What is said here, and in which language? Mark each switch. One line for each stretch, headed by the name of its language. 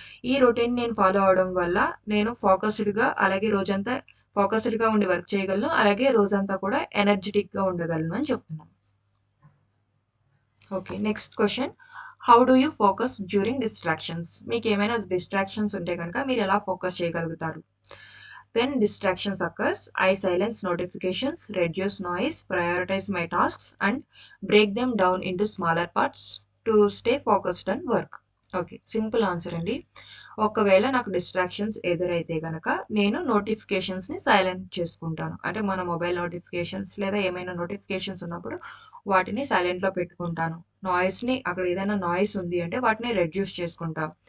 Telugu: ఈ రొటీన్ నేను ఫాలో అవడం వల్ల నేను ఫోకస్డ్గా అలాగే రోజంతా ఫోకస్డ్గా ఉండి వర్క్ చేయగలను. అలాగే రోజంతా కూడా ఎనర్జెటిక్గా ఉండగలను అని చెప్తున్నాను. Okay. Next question.
English: How do you focus during distractions?
Telugu: మీకేమైనా డిస్ట్రాక్షన్స్ ఉంటే గనక మీరెలా ఫోకస్ చేయగలుగుతారు?
English: When distractions occurs, I silence notifications, reduce noise, prioritize my tasks, and break them down into smaller parts to stay focused on work.
Telugu: Okay. Simple answer అండి. ఒకవేళ నాకు distractions ఎదురైతే గనక నేను నోటిఫికేషన్స్‌ని సైలెంట్ చేసుకుంటాను. అంటే మన మొబైల్ నోటిఫికేషన్స్ లేదా ఏమైనా నోటిఫికేషన్స్ ఉన్నప్పుడు వాటిని సైలెంట్‌లో పెట్టుకుంటాను. నాయిస్‌ని అక్కడ ఏదైనా నాయిస్ ఉంది అంటే వాటిని రెడ్యూస్ చేసుకుంటా.